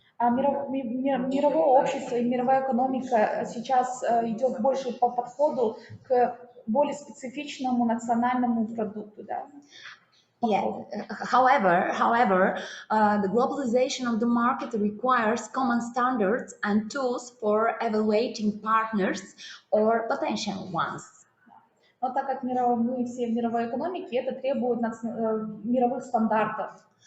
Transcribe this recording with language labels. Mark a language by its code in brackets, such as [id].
[ru] Мировое общество и мировая экономика сейчас идет больше по подходу к более специфичному национальному продукту. Да? [en] Yeah. However, the globalization of the market requires common standards and tools for evaluating partners or potential ones. [ru] Но так как мы все в мировой экономике, это требует мировых стандартов.